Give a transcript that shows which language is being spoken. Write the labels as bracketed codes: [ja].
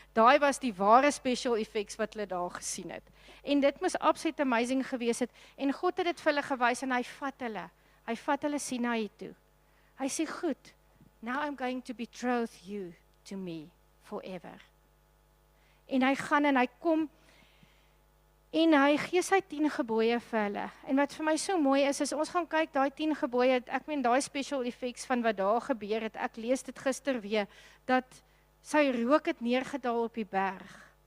[af] Daai was die ware special effects wat hulle daar gesien het. En dit moes absoluut amazing gewees het. En God het dit vir hulle gewys en hy vat hulle Sinaï toe. Hy sê, goed, [en] now I'm going to betroth you to me forever. [af] En hy gaan en hy kom, en hy gee sy 10 gebooie vir hulle. En wat vir my so mooi is ons gaan kyk, daai 10 gebooie, ek meen daai special effects van wat daar gebeur het, ek lees dit gister weer, dat sy rook het neergedaal op die berg.